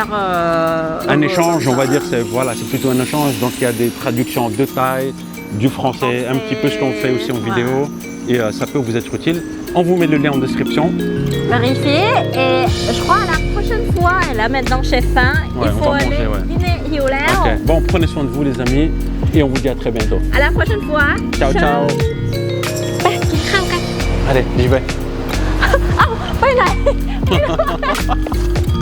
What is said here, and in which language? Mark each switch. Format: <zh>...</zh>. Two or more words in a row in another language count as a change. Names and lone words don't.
<fr>Un échange, on va dire, c'est plutôt un échange. Donc il y a des traductions de Thaï, du français, un petit peu ce qu'on fait aussi en vidéo. Et ça peut vous être utile. On vous met le lien en description. Vérifiez. Et je crois à la prochaine fois, et là maintenant j'ai faim, Ouais, il on faut va aller manger, ouais. dîner.</fr> <th>Hiuแล้ว</th> <fr>Ok. Bon, prenez soin de vous les amis. Et on vous dit à très bientôt. À la prochaine fois. Ciao, ciao.</fr> <th>ไปกินข้าวกัน</th> <fr>Allez, j'y vais.</fr> <th>ไปไหน</th>